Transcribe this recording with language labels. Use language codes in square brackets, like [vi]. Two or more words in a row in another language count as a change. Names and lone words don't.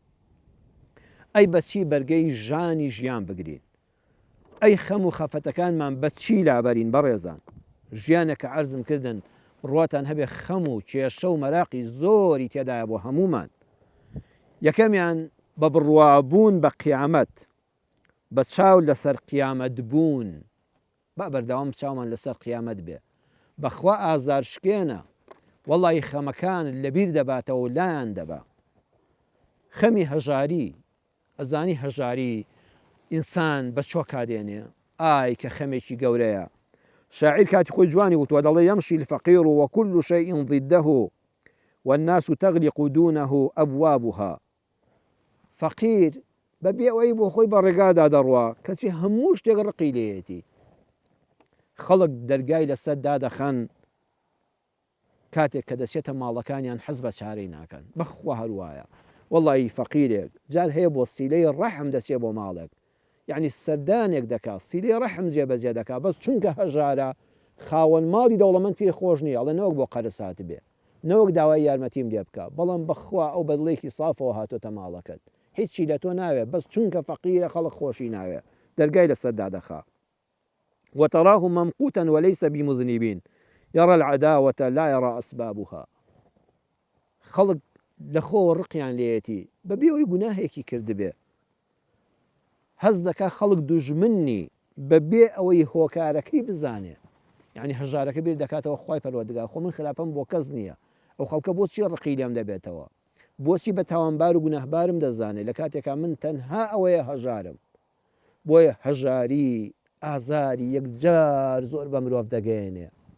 [ckb] ئەی بەچی بەرگەی ژانی ژیان بگرین ئەی خەم و خەفەتەکانمان بەچی لابەرین بەڕێزان ژیانێکە عەرزم کردن ڕواتان هەبێ خەم و کێشە و مەراقی زۆری تێدایە بۆ هەمومان یەکەمیان بە بڕوابوون بە قیامەت بە چاو لەسەر قیامەت بوون با بەردەوام چاومان لەسەر قیامەت بێ بەخوا ئازار شکێنە وەڵی خەمەکان لەبیر دەباتەوە و لایان دەبا خەمی هەژاری ئەزانی هەژاری ئینسان بە چۆ کادێنێ ئای کە خەمێکی گەورەیە شاعیر کاتی خۆی جوانی وتوە دەڵێ [ar] يمشي الفقير وكل شيء ضده والناس تغلق دونه أبوابها [ckb] فقیر بەبێ ئەوەی بۆ خۆی بە ڕێگادا دەڕوا کەچی هەموو شتێک ڕقی لێیەتی خەڵک دەرگای لەسەر دادەخەن کاتێک کە دەچێتە ماڵەکانیان حەز بە چارەی ناکەن بەخوا هەروایە وەڵی فەقیرێک جار هەیە بۆ سیلەی ڕەحم دەچێت بۆ ماڵێک یعنی سەردانێک دەکات سیلەی ڕەحم جێبەجێ دەکات بەس چونکە هەژارە خاوەن ماڵی دەوڵەمەند پێی خۆش نییە ئەڵێ نەوەک بۆ قەرسات بێ نەوەک داوای یارمەتیم لێ بکە بەڵام بەخوا ئەو بەدڵێکی سافەوە هاتۆتە ماڵەکەت هیچی لە تۆ ناوێ بەس چونکە فەقیرە خەڵک خۆشی ناوێ دەرگای لەسەر دادەخا [ar] وتراه ممقوتا وليس بمذنبين يرى العداوة لا يرى أسبابها [ckb] خەڵک لە خۆ ڕقیان لێیەتی بەبێ ئەوەی گوناهێکی کردبێ هەز دەکا خەڵک دوژمنی بەبێ ئەوەی هۆکارەکەی بزانێ یعنی هەژارەکە بیر دەکاتەوە خوای پەروەردگار خۆ من خراپەم بۆ کەس نییە ئەو خەڵکە بۆچی ڕقی لێم دەبێتەوە بۆچی بە تاوانبار و گوناهبارم دەزانێت لە کاتێکا من تەنها ئەوەیە هەژارم بۆیە هەژاری ئازاری یەکجار زۆر بە مرۆڤ دەگەێنێ